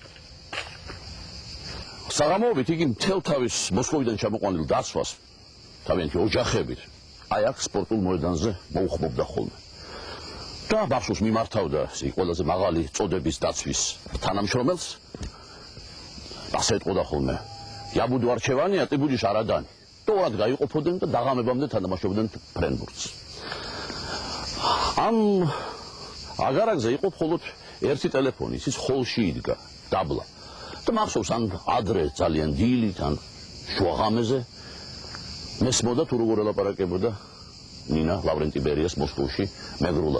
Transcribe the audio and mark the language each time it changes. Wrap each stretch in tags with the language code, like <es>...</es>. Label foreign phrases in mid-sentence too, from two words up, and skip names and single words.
<ka>საღამოობით იგი მთელ თავის მოსკოვიდან ჩამოყვანილ დაცვას თავიანთი ოჯახებით აი აქ სპორტულ მოედანზე მოუხმობდა ხოლმე. და ბავშვს მიმართავდა ყველაზე მაღალი წოდების დაცვის თანამშრომელს. ასე ეტყოდა ხოლმე:</ka> <ru>"Я буду арчевани, а ты будешь арадани."</ru> <ka>თორად გაიყოფოდნენ და დაღამებამდე თამაშობდნენ ფრენბურთს. ამ აგარაკზე იყო მხოლოდ ერთი ტელეფონი, ის ხოლში იდგა, დაბლა. და მახსოვს ან ადრე ძალიან დილით, ან შუაღამეზე მესმოდა თუ როგორ ელაპარაკებოდა ნინა ლავრენტი ბერიას მოსკოვში მეგრულად.</ka>